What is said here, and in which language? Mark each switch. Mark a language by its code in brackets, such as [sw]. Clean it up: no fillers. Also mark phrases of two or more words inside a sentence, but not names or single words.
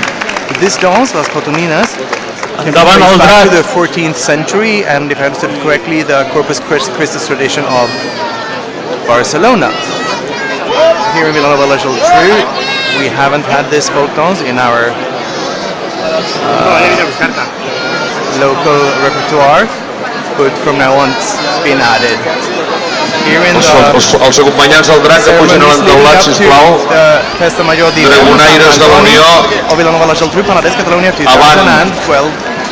[en] But this dance was Cotominas. It dates back to the 14th century, and if I understood correctly, the Corpus Christi tradition of Barcelona. Here in Vilanova La Geltrú, we haven't had this folk dance in our local repertoire, but from now on it's been added. [ca] Els acompanyants del drac que pugen a l'entaulat, sisplau. Festa Major Dragonaires de la Unió. O Vilanova la Geltrú, Penedès, Catalunya, Avant. 2012.